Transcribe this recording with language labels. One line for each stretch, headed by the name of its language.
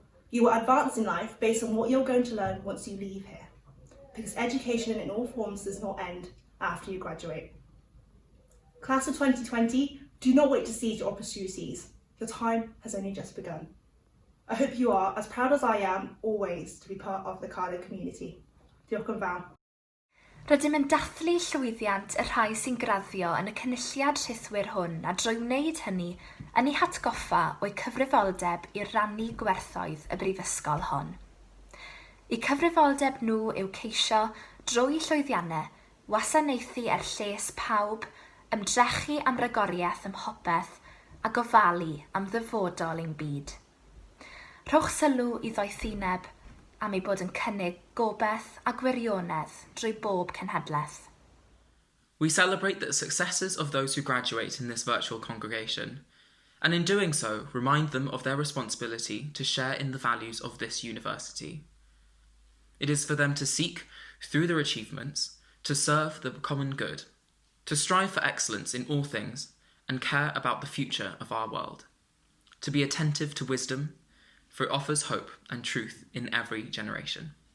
English: You will advance in life based on what you're going to learn once you leave here, because education in all forms does not end after you graduate. Class of 2020, do not wait to seize your opportunities. Your time has only just begun. I hope you are as proud as I am always to be part of the Cardiff community.
Welsh: Diolch yn fawr. Rydym yn dathlu llwyddiant y rhai sy'n graddio yn y cynulliad rhythwyr hwn, a drwy wneud hynny yn eu hatgoffa o'i cyfrifoldeb i rannu gwerthoedd y brifysgol hon. Eu cyfrifoldeb nhw yw ceisio, drwy llwyddiannau, wasanaethu lles pawb, ymdrechu am ragoriaeth ym mhopeth a gofalu am ddyfodol ein byd. Rhowch sylw i ddoethineb am ei bod yn cynnig gobeith a gwirionedd drwy bob cenhedlaeth.
English: We celebrate the successes of those who graduate in this virtual congregation, and in doing so, remind them of their responsibility to share in the values of this university. It is for them to seek, through their achievements, to serve the common good, to strive for excellence in all things, and care about the future of our world, to be attentive to wisdom, for it offers hope and truth in every generation.